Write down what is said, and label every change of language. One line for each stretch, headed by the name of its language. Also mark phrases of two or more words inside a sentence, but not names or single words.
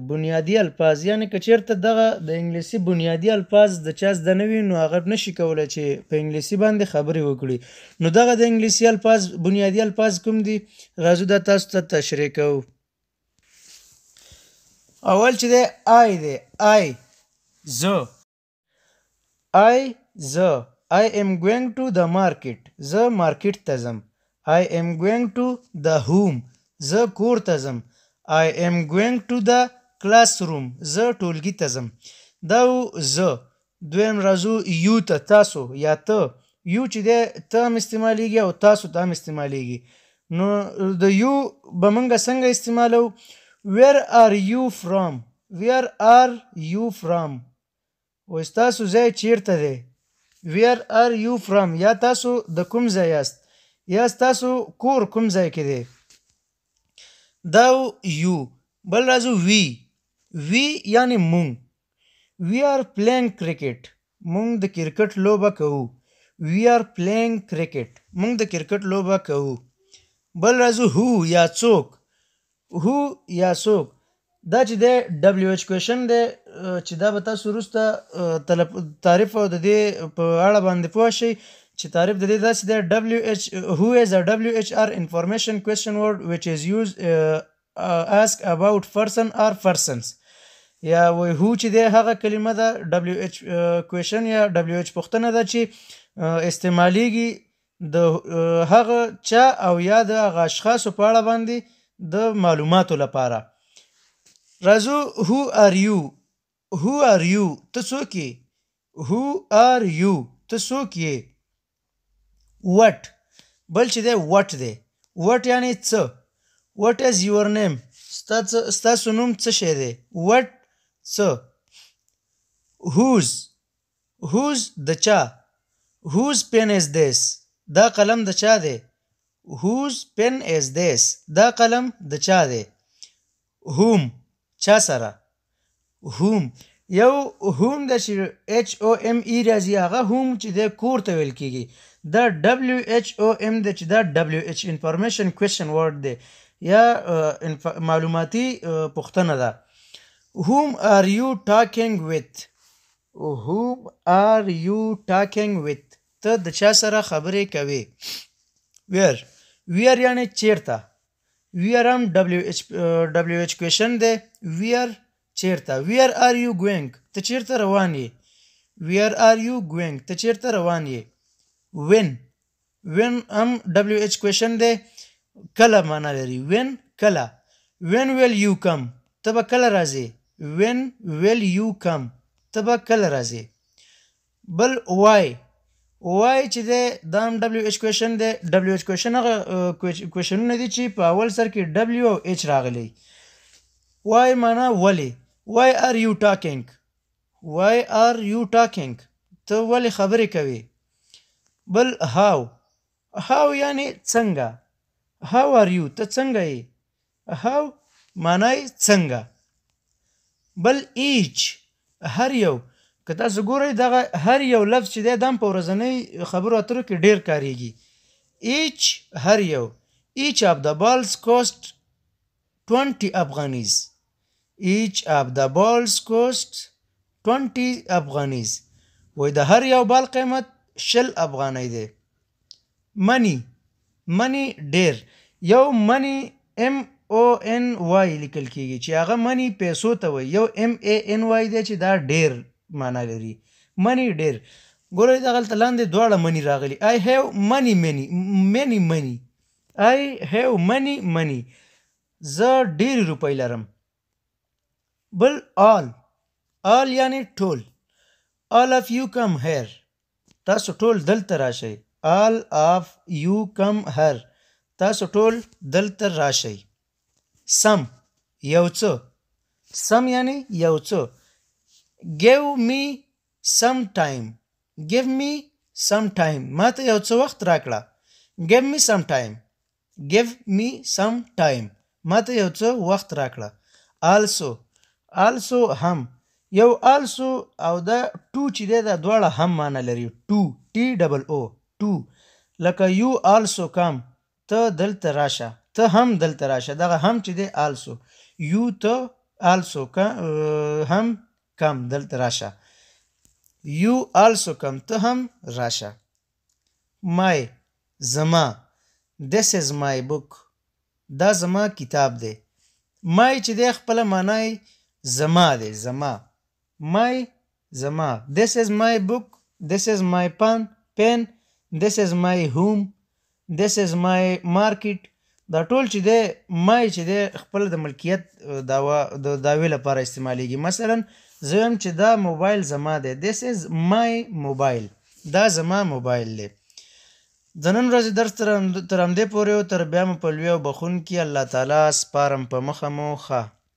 Pashto: بنیادی الفاظ یعنی که چیرته دغه د انګلیسي بنیادی الفاظ د چا زده نه وي نو هغه نشي کولی چې په انګلیسي باندې خبرې وکړي. نو دغه د انګلیسي الفاظ بنیادی الفاظ کوم دي؟ راځو دا تاسو ته تشریح کوو. اول چې دی آی دی آی زه
English: I am going to the market.
Pashto: زه مارکیټ ته ځم.
English: I am going to the home.
Pashto: زه کور ته ځم.
English: I am going to the classroom.
Pashto: زه ټولګي ته ځم. دا زه. دویم راځو یو ته تاسو یا ته. یو چې دی ته هم استعمالیږي او تاسو ته هم استعمالیږي. نو د یو به موږ څنګه استعمالو؟
English: Where are you from? Where are you from?
Pashto: و ستاسو ځای چیرته دی؟
English: Where are you from?
Pashto: یا تاسو د کوم ځای یاست؟ یا ستاسو کور کوم ځای کې دی؟ دا یو. بل راځو وی یعنی مونږ.
English: We are playing cricket.
Pashto: مونږ د کرکټ لوبه کوو.
English: We are playing cricket.
Pashto: مونږ د کرکټ لوبه کوو. بل راځو هو یا څوک. هو یا څوک. دا چې دی
English: WH question
Pashto: دی چې دا به تاسو وروسته تعریف او د دې په اړه باندې پوه شئ چې تعریف د دې داسې دی
English: who is a WHR information question word which is used ask about person or persons.
Pashto: یا وایي هو چې دی هغه کلمه ده
English: WH question
Pashto: یا WH پوښتنه ده چې استعمالیږي د هغه چا او یا د هغه اشخاصو په اړه باندې د معلوماتو لپاره.
English: راځو who are you. Who are you?
Pashto: ته څوک یې؟
English: Who are you?
Pashto: ته څوک یې؟ What. بل چې دی what دی. What یعنی څه.
English: What is your name?
Pashto: ستاسو نوم څه شی دی؟ What څه. Whose د چا.
English: Whose pen is this?
Pashto: دا قلم د چا دی؟
English: Whose pen is this?
Pashto: دا قلم د چا دی؟ Whom چا سره. whom یو whom د چې HOME راځي هغه whom چې د کور ته ویل کیږي. دا WHOM د چې دا
English: WH information question word
Pashto: دی یا معلوماتي پوښتنه ده.
English: whom are you talking with? whom are you talking with?
Pashto: ته د چا سره خبرې کوي. where یعنی چیرته. where هم
English: WH question
Pashto: دی.
English: where چیرته. where are you going?
Pashto: ته چیرته روان یې؟
English: where are you going?
Pashto: ته چیرته روان یې؟ when هم
English: WH question
Pashto: دی. کله معنا لري.
English: when کله. when will you come?
Pashto: ته به کله راځې؟
English: when will you come?
Pashto: ته به کله راځې؟ بل why چې دی دا هم
English: WH question
Pashto: دی.
English: WH question
Pashto: هغه کوېشنونه دي چې په اول سر کې W او H راغلی. why معنا ولې.
English: why are you talking? why are you talking?
Pashto: ته ولې خبرې کوي. بل how یعنی څنګه.
English: how are you?
Pashto: ته څنګه یې. how معنا یې څنګه. بل each هر یو. که تاسو ګورئ دغه هر یو لفظ چې دی دا هم په ورځنۍ خبرو اترو کې ډېر کاریږي. each هر یو.
English: each of the balls cost 20 افغانیز. each of the balls cost 20 افغانیز.
Pashto: وایي د هر یو بال قیمت 20 افغانۍ دی. money ډېر. یو money MONY لیکل کیږي چې هغه money پیسو ته وایي. یو MANY دی چې دا ډېر معنا لري. money ډېر. ګورئ دغلته لاندې دواړه money راغلي.
English: I have many money. I have money.
Pashto: زه ډېرې روپۍ لرم. بل all یعنی ټول.
English: all of you come here.
Pashto: تاسو ټول دلته راشئ.
English: all of you come here.
Pashto: تاسو ټول دلته راشئ. some یو څه. some یعنی یو څه.
English: give me some time.
Pashto: ما ته یو څه وخت راکړه.
English: give me some time.
Pashto: ما ته یو څه وخت راکړه. also هم. یو also او دا to چې دی دا دواړه هم معنی لري to TOO to لکه
English: you also come
Pashto: ته دلته راشه ته هم دلته راشه دغه هم چې دی
English: also you
Pashto: ته also هم come دلته راشه
English: you also come
Pashto: ته هم راشه my زما
English: this is my book
Pashto: دا زما کتاب دی my چې دی خپله معنی زما دی زما my زما
English: this is my book this is my pen this is my home this is my market
Pashto: دا ټول چې دی my چې دی خپل د ملکیت دعوې لپاره استعمالیږي مثلا زه وایم چې دا موبایل زما دی
English: this is my mobile
Pashto: دا زما موبایل دی د نن ورځې درس تر همدې پورې و تر بیا مو په لوی او بخونکي الله تعالی سپارم په مخه مو ښه